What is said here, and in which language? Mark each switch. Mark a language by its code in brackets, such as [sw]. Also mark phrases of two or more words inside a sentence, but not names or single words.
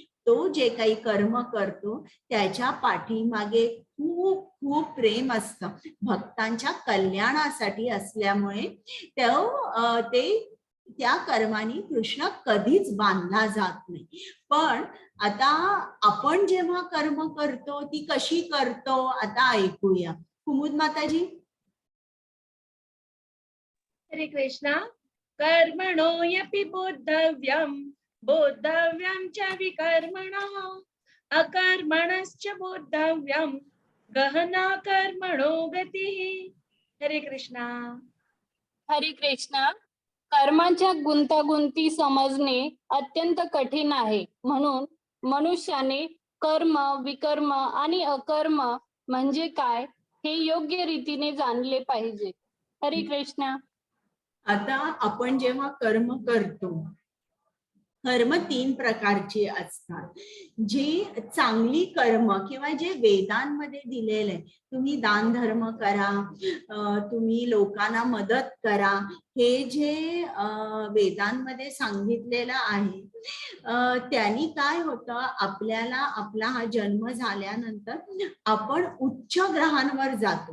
[mr] तो जे काही कर्म करतो त्याच्या पाठीमागे खूप खूप प्रेम असतं, भक्तांच्या कल्याणासाठी असल्यामुळे ते त्या कर्माने कृष्ण कधीच बांधला जात नाही. पण आता आपण जेव्हा कर्म करतो ती कशी करतो आता ऐकूया. कुमुद माताजी. हरे कृष्णा. [sa] कर्मणो यपि बोद्धव्यम बोद्धव्यम च विकर्मणः अकर्मणश्च बोद्धव्यम गहना कर्मणो गतिः. [mr] हरे कृष्णा. हरे कृष्णा. कर्माच्या गुंतागुंती समजणे अत्यंत कठीण आहे. म्हणून मनुष्याने कर्म, विकर्म आणि अकर्म म्हणजे काय हे योग्य रीतीने जाणले पाहिजे. हरे कृष्णा. आता आपण जेव्हा कर्म करतो, कर्म 3 प्रकारची असतात. जी चांगली कर्म किंवा जे वेदांमध्ये दिलेले, तुम्ही दान धर्म करा, तुम्ही लोकांना मदत करा, हे जे वेदांमध्ये सांगितलेलं आहे, त्यांनी काय होतं, आपल्याला आपला हा जन्म झाल्यानंतर आपण उच्च ग्रहांवर जातो.